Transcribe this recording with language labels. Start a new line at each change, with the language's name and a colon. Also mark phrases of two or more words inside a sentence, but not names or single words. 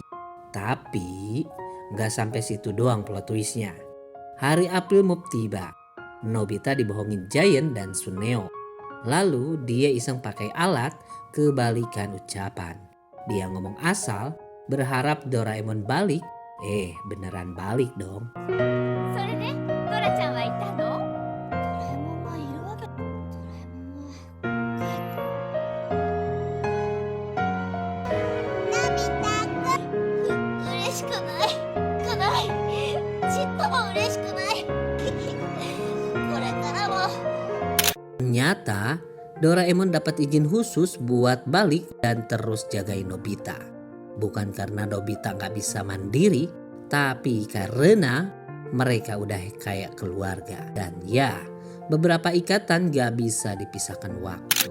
Indonesian: Tapi gak sampai situ doang plot twistnya. Hari April Mop tiba. Nobita dibohongin Giant dan Suneo. Lalu dia iseng pakai alat kebalikan ucapan. Dia ngomong asal berharap Doraemon balik. Beneran balik dong.
Japanese: それでドラちゃんは行ったの？ドラえもんがいるわけ。ドラえもんは帰って嬉しくないちっとも嬉しくないこれからも
Indonesian: Ternyata Doraemon dapat izin khusus buat balik dan terus jagain Nobita. Bukan karena Nobita gak bisa mandiri, tapi karena mereka udah kayak keluarga. Dan ya, beberapa ikatan gak bisa dipisahkan waktu.